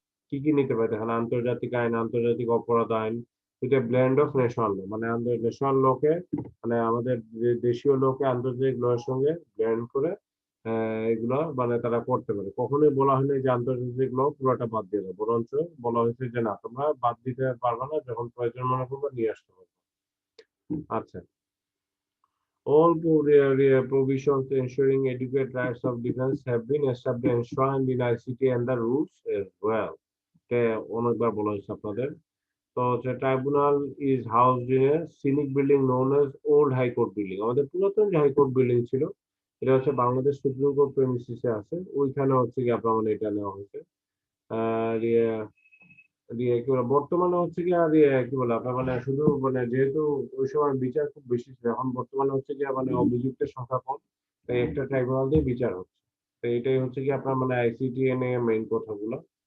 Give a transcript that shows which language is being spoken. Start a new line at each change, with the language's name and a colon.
Bangla: কি কি নিতে পারে দেখেন, আন্তর্জাতিক আইন, আন্তর্জাতিক অপরাধ আইন, এটা ব্লেন্ড অফ ন্যাশনাল ল, মানে ন্যাশনাল লকে মানে আমাদের দেশীয় লকে আন্তর্জাতিক ল এর সঙ্গে ব্লেন্ড করে এগুলো মানে তারা করতে পারে। কখনোই বলা হয়নি যে আন্তর্জাতিক ল পুরোটা বাদ দিয়ে দাও, বরঞ্চ বলা হয়েছে যে না, তোমরা বাদ দিতে পারবে না, যখন প্রয়োজন মনে করবে নিয়ে আসতে পারবে। আচ্ছা,
English: all provisions ensuring adequate rights of defense have been established enshrined in ICT and the rules as well.
Bangla: এটা অনেকবার বলা হয়েছে আপনাদের। তো হচ্ছে
English: Tribunal is housed in a scenic building known as old high court building.
Bangla: আমাদের পুরাতন যে হাইকোর্ট বিল্ডিং ছিল, এটা হচ্ছে বাংলাদেশ সুপ্রিম কোর্ট প্রেমিসিসে আছে, ওইখানে হচ্ছে কি আপনার মানে এটা নেওয়া হয়েছে। আর কি বলে বর্তমানে হচ্ছে কি আর কি বলে আপনার মানে শুধু মানে যেহেতু ওই সময় বিচার খুব বেশি ছিল, এখন বর্তমানে হচ্ছে কি মানে অভিযুক্তের সংখ্যা কম, তাই একটা ট্রাইব্যুনাল দিয়ে বিচার হচ্ছে। তো এটাই হচ্ছে কি আপনার মানে আইসিটি এর মেইন কথাগুলো।